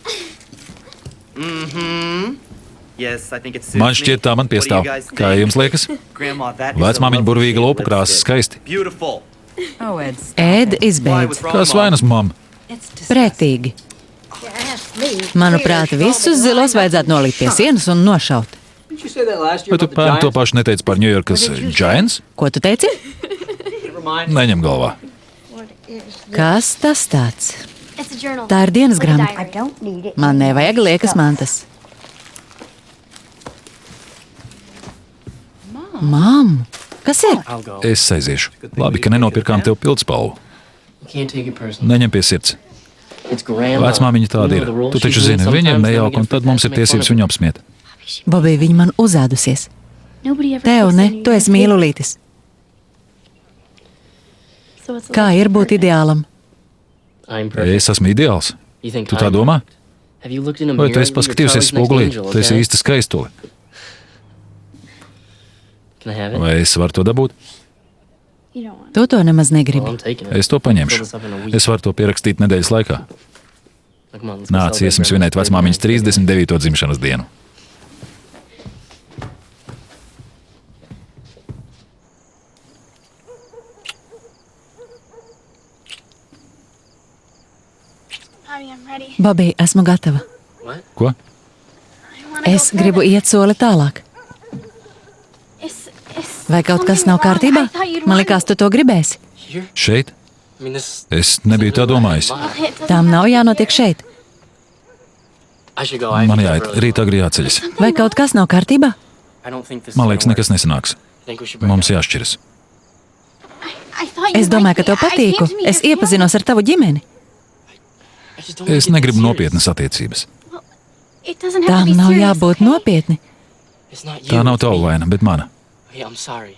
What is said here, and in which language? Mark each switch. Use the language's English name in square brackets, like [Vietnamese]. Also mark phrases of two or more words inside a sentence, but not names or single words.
[Latvian] Man šķiet, tā man piestāv. Kā jums liekas? Vecmāmiņa burvīga lopu krāsa skaisti. Ēd izbeidz. Kas vainas, mam? Pretīgi. Manuprāt, visus zilos vajadzētu nolikt pie sienas un nošaut. [English] Didn't you say that last year [Latvian] Vai tu [English] about the [Latvian] pērn to [English] Giants? [Latvian] pašu neteici par Ņujorkas Giants? Ko tu teici? [English] Never mind. [Latvian] Neņem galvā. Kas tas tāds? Tā ir dienas grāmata. Man nevajag liekas mantas. Mam, kas ir? [English] I'll go. [Latvian] Es aiziešu. Labi, ka nenopirkām tev pildspalvu. [English] You can't take it personally. [Latvian] Neņem pie sirds. [English] It's grandma. [Latvian] Vecmāmiņa tāda ir. Tu taču zini, viņiem nejauka, un tad mums ir tiesības viņu apsmiet. Bobija, viņa man uzēdusies. Tev ne, tu esi mīlulītis. Kā ir būt ideālam? [English] I'm perfect. [Latvian] Es esmu ideāls. [English] You think [Latvian] Tu tā [English] I'm [Latvian] domā? [English] perfect? Have you looked in a [Latvian] Vai [English] mirror? [Latvian] tu esi [English] You're [Latvian] paskatījusies [English] Charlie's next [Latvian] spogulī? [English] angel, [Latvian] Tu esi [English] okay? [Latvian] īsta skaistule. [English] Can I have it? [Latvian] Vai es varu to dabūt? Tu to nemaz [English] Well, [Latvian] negribi. [English] I'm taking it. [Latvian] Es to paņemšu. Es varu to pierakstīt nedēļas laikā. [English] Like, come on, let's go [Latvian] Nāc, [English] celebrate [Latvian] iesim [English] Grandma's [Latvian] svinēt [English] birthday. [Latvian] vecmāmiņas 39. dzimšanas dienu. Bobija, esmu gatava. [English] What? [Latvian] Ko? Es gribu iet soli tālāk. Vai kaut kas nav kārtībā? Man likās, tu to gribēsi. [English] Here? [Latvian] Šeit? [English] I mean, this. [Latvian] Es nebiju tā domājis. Tām nav jānotiek šeit. [English] I should go. I [Latvian] Man [English] have to [Latvian] jāiet, [English] leave early. [Latvian] rīt agri jāceļas. Vai kaut kas nav kārtībā? [English] I don't think this. [Latvian] Man [English] is [Latvian] liekas, [English] gonna [Latvian] nekas [English] work. [Latvian] nesanāks. [English] I think we should break [Latvian] Mums [English] up. [Latvian] jāšķiras. Es domāju, ka tev patīku. Es iepazinos ar tavu ģimeni. [English] I just don't [Latvian] Es [English] wanna get [Latvian] negribu [English] serious. [Latvian] nopietnas attiecības. Tām nav jābūt nopietni. [English] It's not you. [Latvian] Tā nav [English] it's me. [Latvian] tava vaina, bet mana. [English] Okay, I'm sorry.